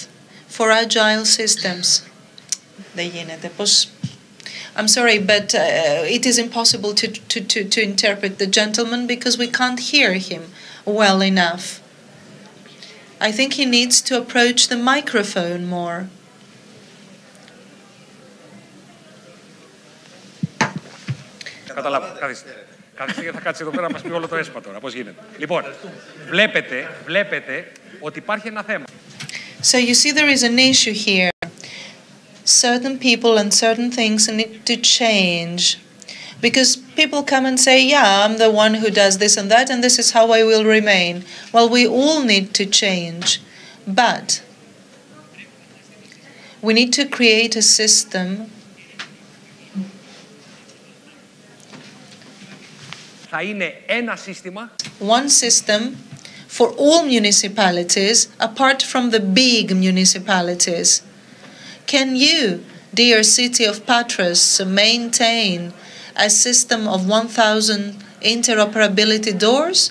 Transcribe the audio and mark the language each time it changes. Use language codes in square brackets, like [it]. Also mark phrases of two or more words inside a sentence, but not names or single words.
[en] For agile systems, I'm sorry, but it is impossible to interpret the gentleman because we can't hear him well enough. I think he needs to approach the microphone more. [el] Καταλάβω. Καθίστε και θα κάτσει εδώ πέρα να μας πει όλο το έσπα τώρα. Πώς γίνεται. Λοιπόν, βλέπετε ότι υπάρχει ένα θέμα. [en] So you see there is an issue here. Certain people and certain things need to change. Because people come and say, yeah, I'm the one who does this and that, and this is how I will remain. Well, we all need to change. But we need to create a system [el] θα είναι ένα σύστημα. [en] One system for all municipalities apart from the big municipalities. Can you, dear city of Patras, maintain a system of 1,000 interoperability doors?